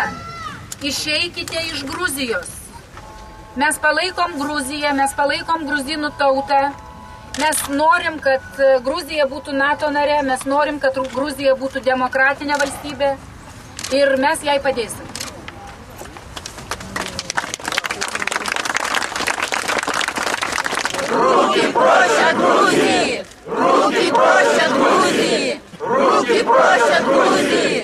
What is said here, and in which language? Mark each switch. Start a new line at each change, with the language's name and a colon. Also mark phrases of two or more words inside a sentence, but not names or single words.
Lithuanian: Išeikite iš Gruzijos. Mes palaikom Gruziją, mes palaikom gruzinų tautą. Mes norim, kad Gruzija būtų NATO narė, mes norim, kad Gruzija būtų demokratinė valstybė ir mes jai padėsim.
Russian: Руки прочь от Грузии! Руки прочь от Грузии! Руки прочь от Грузии!